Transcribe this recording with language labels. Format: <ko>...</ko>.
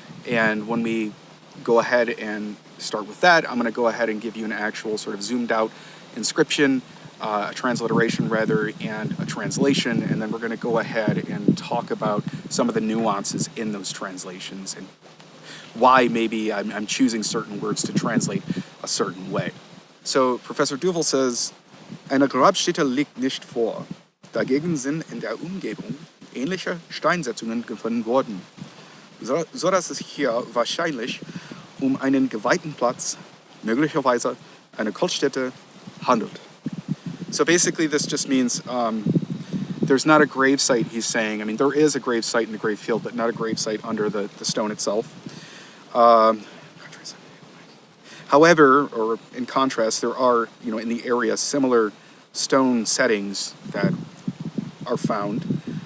<en>And when we go ahead and start with that, I'm going to go ahead and give you an actual sort of zoomed out inscription, a transliteration rather, and a translation, and then we're going to go ahead and talk about some of the nuances in those translations and why maybe I'm choosing certain words to translate a certain way. So Professor Duvel says,</en> <de>"Eine Grabstätte liegt nicht vor. Dagegen sind in der Umgebung ähnliche Steinsetzungen gefunden worden, so dass es hier wahrscheinlich einen geweihten Platz, möglicherweise eine Kultstätte, handelt.</de> <en>So basically this just means there's not a grave site, he's saying. I mean, there is a grave site in the grave field, but not a grave site under the stone itself. However, or in contrast, there are, in the area similar stone settings that are found.</en>